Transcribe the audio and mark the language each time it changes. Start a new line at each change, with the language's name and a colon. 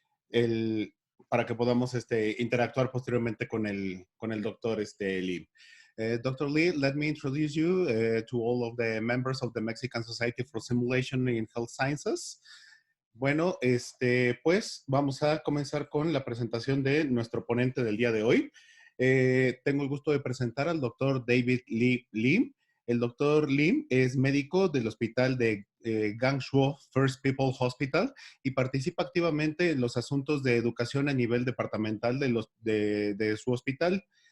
Spanish: el, para que podamos interactuar posteriormente con el doctor Lee.
English: Dr. Lee, let me introduce you to all of the members of the Mexican Society for Simulation in Health Sciences.
Spanish: Bueno, pues vamos a comenzar con la presentación de nuestro ponente del día de hoy. Tengo el gusto de presentar al doctor David Lee. El doctor Lee es médico del hospital de Guangzhou First People Hospital y participa activamente en los asuntos de educación a nivel departamental de su hospital.